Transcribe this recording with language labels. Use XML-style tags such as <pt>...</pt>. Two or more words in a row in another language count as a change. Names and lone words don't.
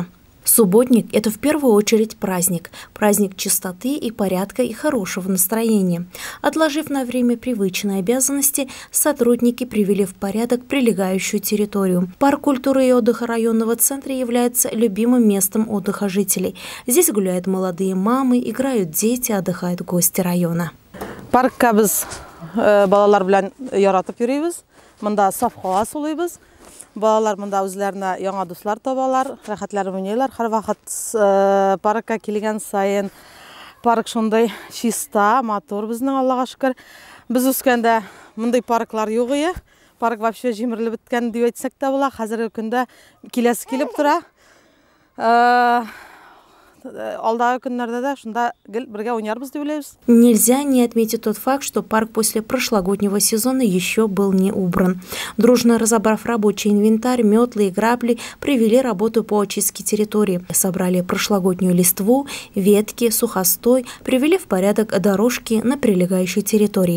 <ru>Субботник – это в первую очередь праздник. Праздник чистоты и порядка и хорошего настроения. Отложив на время привычные обязанности, сотрудники привели в порядок прилегающую территорию. Парк культуры и отдыха районного центра является любимым местом отдыха жителей. Здесь гуляют молодые мамы, играют дети, отдыхают гости района.</ru> <tt>Паркка біз балалар белән яратып йөрибез. Монда саф һава сулыйбыз. Балалар монда үзләренә яңа дуслар табалар, рәхәтләнеп уйныйлар. Һәрвакыт паркка килгән сайын парк шундай чиста, матур безнең, Аллага шөкер. Без үскәндә мондай парклар юк иде. Парк вообще җимерелеп беткән дип әйтсәк тә була. Хәзерге көндә киләсе килеп тора. Алдагы көннәрдә дә шунда бергә уйнарбыз дип уйлыйбыз.</tt> <ru>Нельзя не отметить тот факт, что парк после прошлогоднего сезона еще был не убран. Дружно разобрав рабочий инвентарь, метлы и грабли, провели работу по очистке территории. Собрали прошлогоднюю листву, ветки, сухостой, привели в порядок дорожки на прилегающей территории.</ru>